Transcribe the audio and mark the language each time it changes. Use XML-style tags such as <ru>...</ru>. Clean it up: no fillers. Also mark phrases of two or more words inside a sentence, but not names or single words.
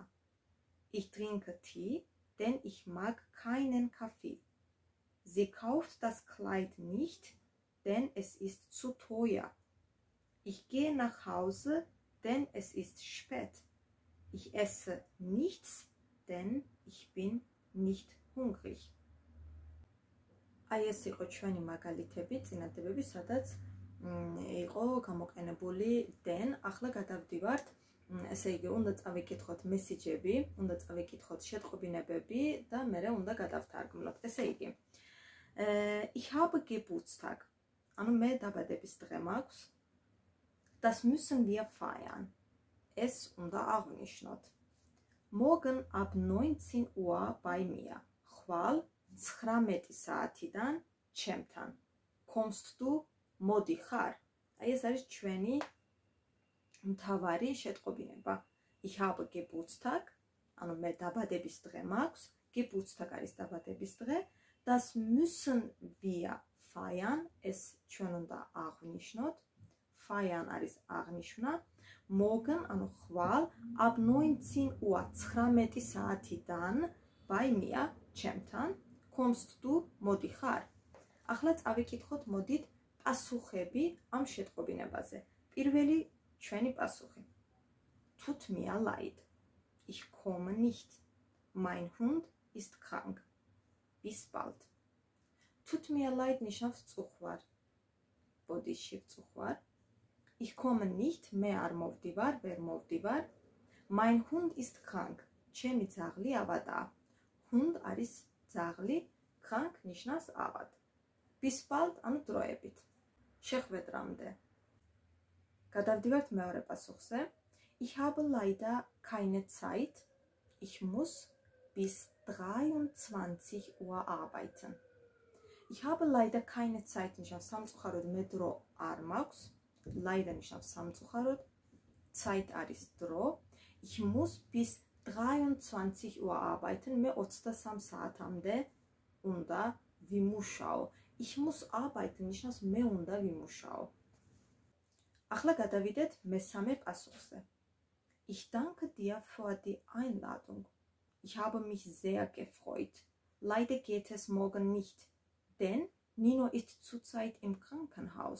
<de>Ich trinke Tee, denn ich mag keinen Kaffee. Sie kauft das Kleid nicht, denn es ist zu teuer. Ich gehe nach Hause, denn es ist spät. Ich esse nichts, denn ich bin nicht hungrig.</de> <ka>აი ეს იყო ჩვენი მაგალითები, წინადადებები, სადაც იყო გამოყენებული denn. ახლა გადავდივართ, ესე იგი, უნდა წავიკითხოთ მესიჯები, უნდა წავიკითხოთ შეტყობინებები და მერე უნდა გადავთარგმნოთ. ესე იგი,</ka> <de>ich habe Geburtstag.</de> <ka>ანუ მე დაბადების დღე მაქვს.</ka> <de>Das müssen wir feiern.</de> <ka>ეს უნდა აღვნიშნოთ.</ka> <de>Morgen ab 19 Uhr bei mir.</de> <ka>ხვალ 19 საათიდან ჩემთან.</ka> <de>Kommst du?</de> <ka>მოდი ხარ? აი ეს არის ჩვენი მთავარი შეტყობინება.</ka> <de>Ich habe Geburtstag,</de> <ka>ანუ მე დაბადების დღე მაქვს. Geburtstag არის დაბადების დღე.</ka> <de>Das müssen wir feiern,</de> <ka>ეს ჩვენ უნდა აღვნიშნოთ. Feiern არის აღნიშვნა. Morgen, ანუ ხვალ,</ka> <de>ab 19 Uhr, 19 საათიდან, bei mir, ჩემთან, kommst du,</de> <ka>მოდი ხარ? ახლა წავიკითხოთ, მოდით, პასუხები ამ შეტყობინებაზე. პირველი ჩვენი პასუხი.</ka> <de>Tut mir leid. Ich komme nicht. Mein Hund ist krank. Bis bald. Tut mir leid</de> <ka>ნიშნავს წუხვარ. ბოდიში წუხვარ.</ka> <de>Ich komme nicht,</de> <ka>მე არ მოვდივარ, ვერ მოვდივარ.</ka> <de>Mein Hund ist krank.</de> <ka>ჩემი ძაღლი ავადაა. Hund არის ძაღლი, krank ნიშნავს ავად.</ka> <de>Bis bald</de> <ka>ანუ დროებით. შეხვედრამდე. გადავდივართ მეორე პასუხზე.</ka> <de>Ich habe leider keine Zeit. Ich muss bis 23 Uhr arbeiten. Ich habe leider keine Zeit</de> <ka>ნიშნავს სამწუხაროდ მე დრო არ მაქვს. Leider ნიშნავს სამწუხაროდ. Zeit არის დრო.</ka> <de>Ich muss bis 23 Uhr arbeiten.</de> <ka>მე 23 საათამდე უნდა ვიმუშაო.</ka> <de>Ich muss arbeiten</de> <ka>ნიშნავს მე უნდა ვიმუშაო. ახლა გადავიდეთ მესამე პასუხზე.</ka> <de>Ich danke dir für die Einladung. Ich habe mich sehr gefreut. Leider geht es morgen nicht, denn Nino ist zurzeit im Krankenhaus.</de>